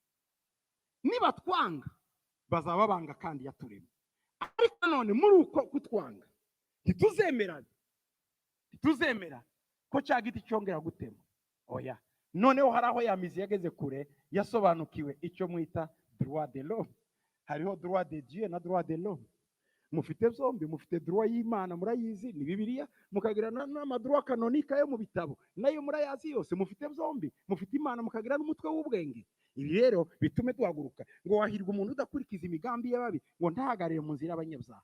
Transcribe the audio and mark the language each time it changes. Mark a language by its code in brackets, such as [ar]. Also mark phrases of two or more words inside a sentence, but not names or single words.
[rw] Niba twanga bazaba banga kandi yaturema. Ariko none muri uko kutwanga ntituzemera ko cya giti cyongera gutema. Oya, noneho hari aho ya mizi yageze kure, yasobanukiwe icyo mwita [fr] droit de l'homme. Hariho droit de Dieu na droit de l'homme. [rw] Mufite zombi, mufite droit y'Imana murayizi, ni Bibiliya, mukagira n'amadroit kanonika yo mu bitabo nayo murayazi yose. Mufite zombi, mufite Imana mukagira n'umutwe w'ubwenge. Ibi rero bitume duhaguruka ngo wahirwa umuntu udakurikiza imigambi y'ababi, ngo ntahagarire mu nzira y'abanyabyaha.